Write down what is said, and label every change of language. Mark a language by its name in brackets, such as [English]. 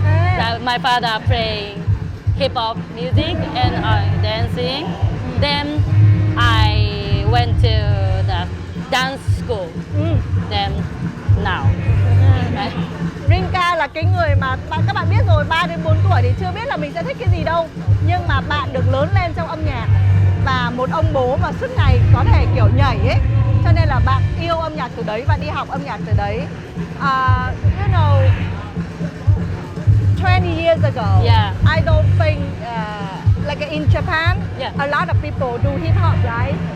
[English] My father playing hip hop music and dancing. Then I went to the dance school. Then now. [Vietnamese] Rinka là cái người mà các bạn biết rồi, 3 đến 4 tuổi thì chưa biết là mình sẽ thích cái gì đâu. Nhưng mà bạn được lớn lên trong âm nhạc và một ông bố mà suốt ngày có thể kiểu nhảy ấy. Cho nên là bạn yêu âm nhạc từ đấy và đi học âm nhạc từ đấy. [English] You know, 20 years ago, I don't think like in Japan, a lot of people do hip hop, right?